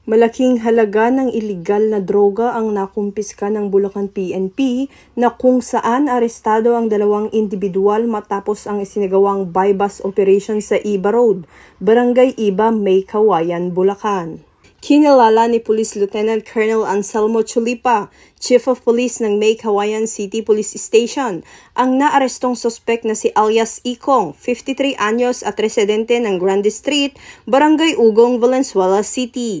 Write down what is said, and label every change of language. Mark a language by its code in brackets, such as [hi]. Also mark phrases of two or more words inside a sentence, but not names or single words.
[tl] Malaking halaga ng iligal na droga ang nakumpiska ng Bulacan PNP na kung saan arestado ang 2 individual matapos ang isinagawang [en] buy-bust operation [tl] sa Iba Road, Barangay Iba, May Kawayan, Bulacan. Kinilala ni Police Lieutenant Colonel Anselmo Chulipa, [en] Chief of Police [tl] ng May Kawayan City Police Station, ang naarestong suspek na si alias Ikong, 53 anyos at residente ng Grande Street, Barangay Ugong, Valenzuela City.